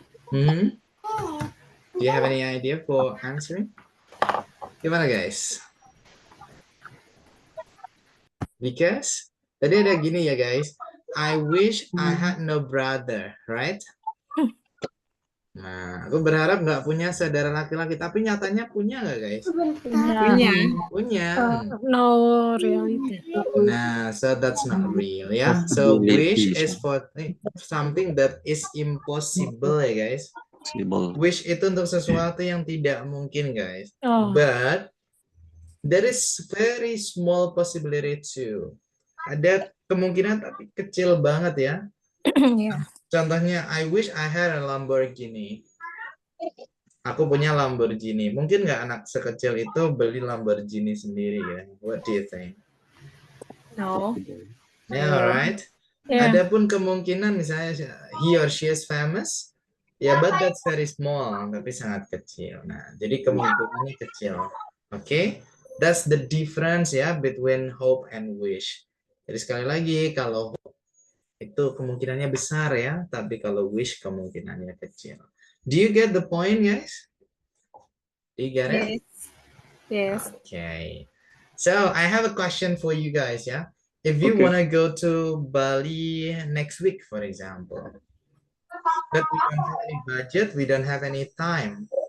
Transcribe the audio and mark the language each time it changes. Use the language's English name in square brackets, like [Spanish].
[English] Hmm? Do you have any idea for answering? [Indonesian] Gimana, [English] guys? Because [Indonesian] tadi ada gini ya, [English] guys. I wish I had no brother, right? [Indonesian] Nah, aku berharap nggak punya saudara laki-laki, tapi nyatanya punya nggak, guys? Punya. Punya. [English] No reality. Nah, so that's not real, ya. So wish is for something that is impossible, ya, guys. [Indonesian] Wish itu untuk sesuatu yang tidak mungkin, guys. [English] But there is very small possibility too. [Indonesian] Ada kemungkinan tapi kecil banget ya. Contohnya, [English] I wish I had a Lamborghini. [Indonesian] Aku punya Lamborghini. Mungkin nggak anak sekecil itu beli Lamborghini sendiri ya? [English] What do you think? No. Yeah, right. [Indonesian] Adapun kemungkinan misalnya [English] he or she is famous, ya, but that's very small, [Indonesian] tapi sangat kecil. Nah, jadi kemungkinannya kecil. [English] Okay, that's the difference ya between hope and wish. [Indonesian] Jadi sekali lagi, kalau hope itu kemungkinannya besar ya, tapi kalau wish kemungkinannya kecil. [English] Do you get the point, guys? Do you get it? Yes. Okay. So I have a question for you guys, yeah? If you want to go to Bali next week, for example, but we don't have any budget, we don't have any time.